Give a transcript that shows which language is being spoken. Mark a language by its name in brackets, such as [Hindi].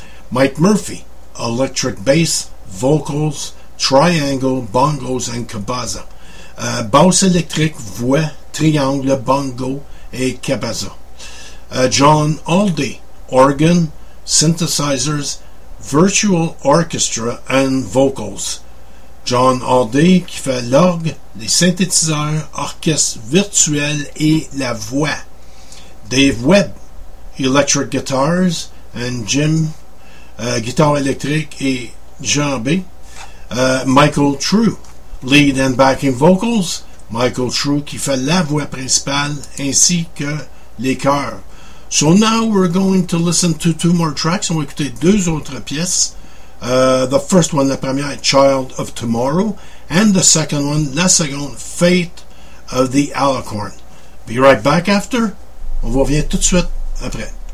[English] Mike Murphy, electric bass, vocals, triangle, bongos and cabasa. [French] Basse électrique, voix, triangle, bongo et cabasa. [English] John Alday, organ, synthesizers, virtual orchestra and vocals. [French] John Alday qui fait l'orgue, les synthétiseurs, orchestre virtuel et la voix. [English] Dave Webb, electric guitars, and Jim, [French] guitare électrique et Jean B. [English] Michael True, lead and backing vocals. [French] Michael True qui fait la voix principale ainsi que les chœurs. [English] So now we're going to listen to two more tracks. [French] On va écouter deux autres pièces. [English] The first one, [French] la première, Child of Tomorrow. [English] And the second one, [French] la seconde, [English] Fate of the Alicorn. Be right back after. [French] On vous revient tout de suite après.